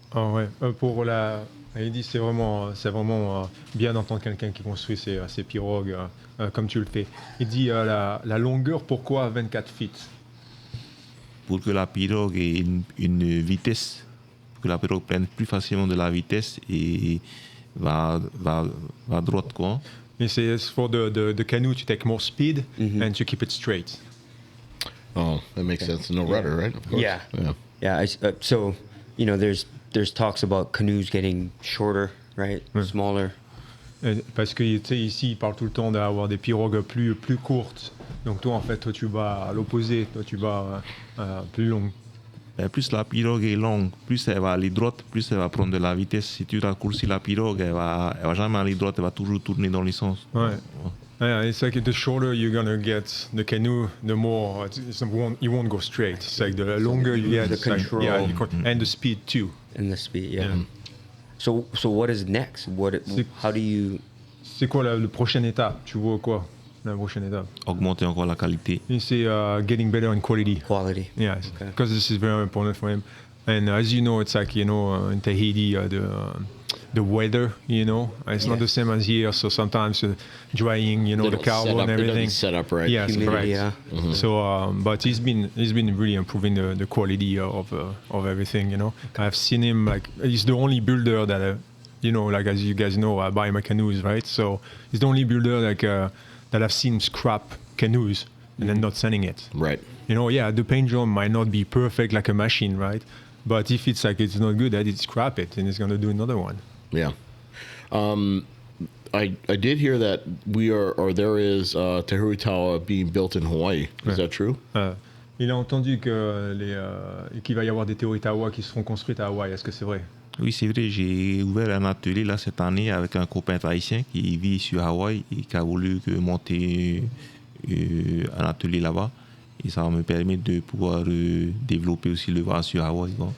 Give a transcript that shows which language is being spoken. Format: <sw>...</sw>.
<fr>Oh ouais, il dit c'est vraiment bien d'entendre quelqu'un qui construit ses pirogues comme tu le fais. Il dit la longueur, pourquoi 24 feet? Pour que la pirogue ait une vitesse, pour que la pirogue prenne plus facilement de la vitesse et va droite, quoi.</fr> <en>He says for the canoe to take more speed and to keep it straight. Oh, that makes sense. No rudder, right? Of course. Yeah. So, there's talks about canoes getting shorter, right? Smaller.</en> <fr>Parce que ici, il parle tout le temps d'avoir des pirogues plus courtes. Donc toi, en fait, tu vas à l'opposé. Toi, tu vas plus longue. Plus la pirogue est longue, plus elle va aller droite, plus elle va prendre de la vitesse. Si tu raccourcis la pirogue, elle va jamais aller droite, elle va toujours tourner dans les sens. Ouais.</fr> <en>Yeah, it's like the shorter you're gonna get the canoe, the more it won't go straight. It's like the longer you get, the control, and the speed too. And the speed, yeah. So what is next? How do you?</en> <fr>C'est quoi la prochaine étape? Tu vois quoi? La prochaine étape? Augmenter encore la qualité. C'est</fr> <en>getting better in quality. Quality. Yes, because this is very important for him. And as you know, it's like in Tahiti, the weather, it's not the same as here. So sometimes drying, the carbon and everything. Set up right. Yes, humidity, correct. Yeah. Mm-hmm. So, but he's been really improving the quality of everything. I've seen him like he's the only builder that like as you guys know, I buy my canoes, right? So he's the only builder that I've seen scrap canoes and then not selling it. Right. The paint job might not be perfect like a machine, right? But if it's like it's not good, then it's scrap it and it's going to do another one. Yeah. I did hear that there is Tehuritaua being built in Hawaii. Is that true?</en> <fr>Il a entendu qu'il va y avoir des Tehuritaua qui seront construites à Hawaï. Est-ce que c'est vrai? Oui, c'est vrai. J'ai ouvert un atelier là cette année avec un copain haïtien qui vit sur Hawaï et qui a voulu monter un atelier là-bas. Et ça me permet de pouvoir développer aussi le Va'a sur Hawaï.</fr>